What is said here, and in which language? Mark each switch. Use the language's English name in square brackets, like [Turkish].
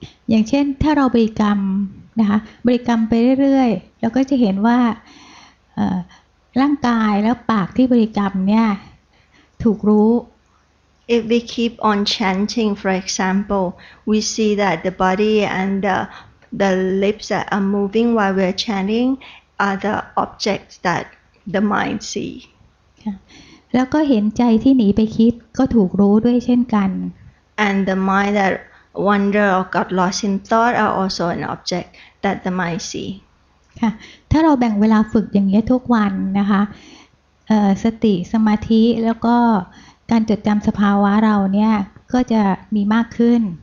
[Thai] อย่างเช่นถ้าเราบริกรรมนะคะบริกรรมไปเรื่อยๆเราก็จะเห็นว่าร่างกายแล้วปากที่บริกรรมเนี่ยถูกรู้ [English] If we keep on chanting, for example, we see that the body and the lips that are moving while we are chanting are the objects that the mind see. [Thai] แล้วก็เห็นใจที่หนีไปคิดก็ถูกรู้ด้วยเช่นกัน [English] And the mind that wander or got lost in thought are also an object that the mind see. [Thai] ค่ะถ้าเราแบ่งเวลาฝึกอย่างนี้ทุกวันนะคะสติสมาธิแล้วก็การจดจำสภาวะเราเนี่ยก็จะมีมากขึ้น